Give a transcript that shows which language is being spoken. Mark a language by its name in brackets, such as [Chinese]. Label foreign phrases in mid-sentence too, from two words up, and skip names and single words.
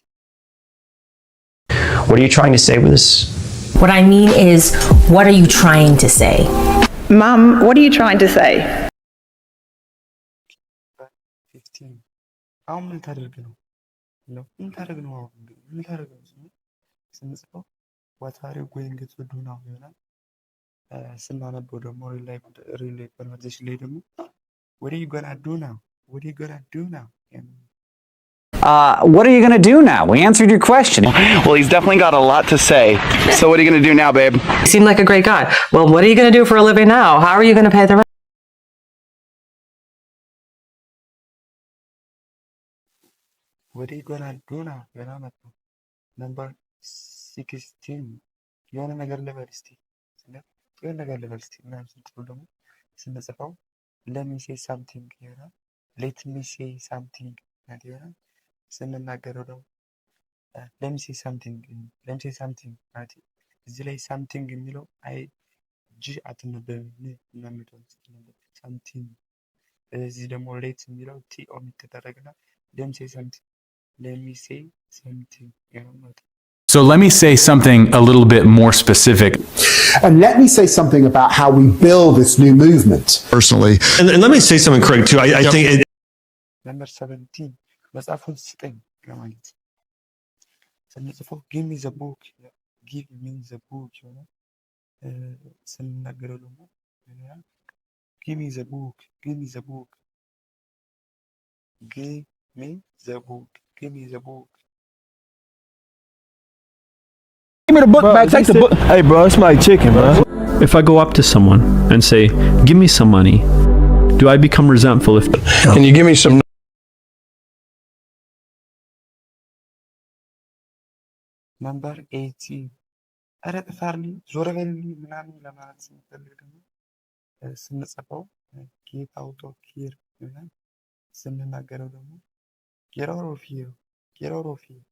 [English] what are you trying to say with this? What I mean is, what are you trying to say? Mom, what are you trying to say? [Amharic] 15 አሁን ምን ታደርግ ነው ምን ታደርግ ነው ስንጽፈው [English] what are you going to do now [Amharic] ይሆናል። ስናነበው ደግሞ [English] real conversation [Amharic] ላይ ደግሞ [English] what are you gonna do now? What are you going to do now? We answered your question. Well, he's definitely got a lot to say. So what are you going to do now, babe? You seem like a great guy. Well, what are you going to do for a living now? How are you going to pay the rent? what are you gonna do now number 16 [Amharic] የሆነ ነገር ልበል እስቲ ምናምን ስትሉ ደግሞ ስንጽፈው [English] let me say something [Amharic] ይሆናል። [English] let me say something [Amharic] ይሆናል። ስንናገረው ደግሞ [English] let me say something [Amharic] ማለት እዚህ ላይ something የሚለው ጂ አትነበብም እናምጠው something እዚህ ደግሞ let የሚለው ቲ ኦሚት ተደረገና [English] let me say something [Amharic] ይሆናል። [English] So let me say something a little bit more specific. And let me say something about how we build this new movement. Personally. And let me say something, Craig, too. I think ነምበር 17 [Amharic] መጽሐፉን ስጠኝ ለማለት ስንጽፈው [English] give me the book give me the book [Amharic] ይሆናል። ስንናገረው ደግሞ [English] give me the book give me the book give me the book give me the book Give me the book back. Take the book. Hey, bro, it's my chicken, bro. If I go up to someone and say, "Give me some money," do I become resentful if? Can you give me some? [Amharic] ነምበር 18 ኧረ ጥፋልኝ ዞር በልልኝ ምናምን ለማለት ስንፈልግ ደግሞ ስንጽፈው [English] get out of here [Amharic] ይሆናል። ስንናገረው ደግሞ [English] get out of here get out of here